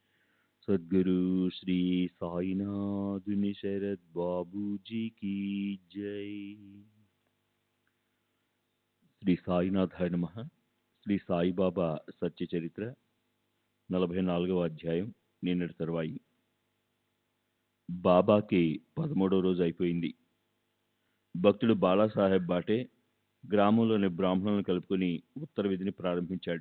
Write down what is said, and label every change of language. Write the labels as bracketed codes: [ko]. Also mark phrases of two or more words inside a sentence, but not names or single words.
[hi] सद्गुरु श्री साईनाथ शरद बाबू जी की जय। [sa] శ్రీ సాయినాథాయ నమః. [te] శ్రీ సాయిబాబా సత్య చరిత్ర 44వ అధ్యాయం. నిన్నటి తరువాయి. బాబాకి 13వ రోజు అయిపోయింది. భక్తుడు బాలాసాహెబ్ బాటే గ్రామంలోని బ్రాహ్మణులను కలుపుకుని ఉత్తర విధిని ప్రారంభించాడు.